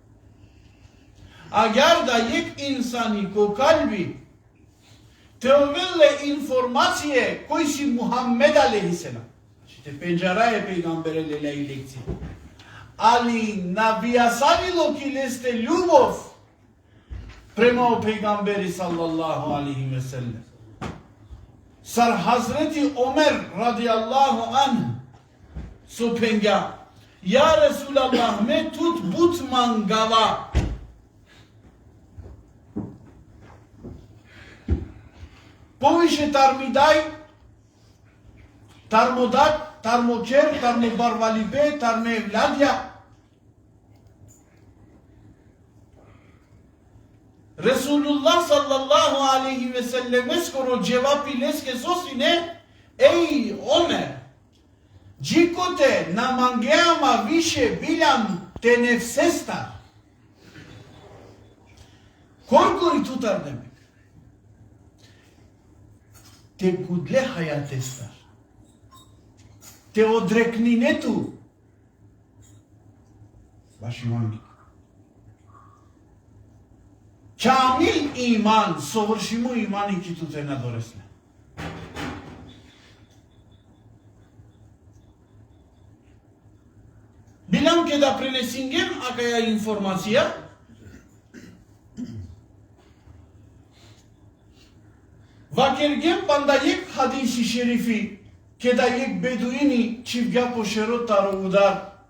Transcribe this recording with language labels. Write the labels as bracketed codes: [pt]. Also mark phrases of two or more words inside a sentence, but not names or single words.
[rom] Агар да јек инсани ко калби, те овеле информације кој си Мухаммед алейхи селам. Те пенџара е пейгамбере лелеј лекција. Али набијасавило ки лесте [mk] љубов према [rom] пейгамбери [ar] صلى الله عليه وسلم. [rom] Сар Хазрети Омер [ar] رضي الله عنه [rom] со пенга, [ar] يا رسول الله, [rom] ме тут бут мангава. Повише тармидај, тармодак, тармочер, тармобарвалибе, тармевладја. Расулуллах [ar] صلى الله عليه وسلم [rom] скоро џевапи леске сосине, еј Омер, джикоте на мангеама више билам те нефсестар. Коркори тутар демек. Те гудле хајатестар. Те одрекнинету. Баши манги. Камил иман, [mk] совршимо иман [rom] и киту те надоресне. Билам ке да пренесингем акаја информација. Вакергем пандајек хадиси шерифи, ке да јек бедуини чивгја по шеротаро удар.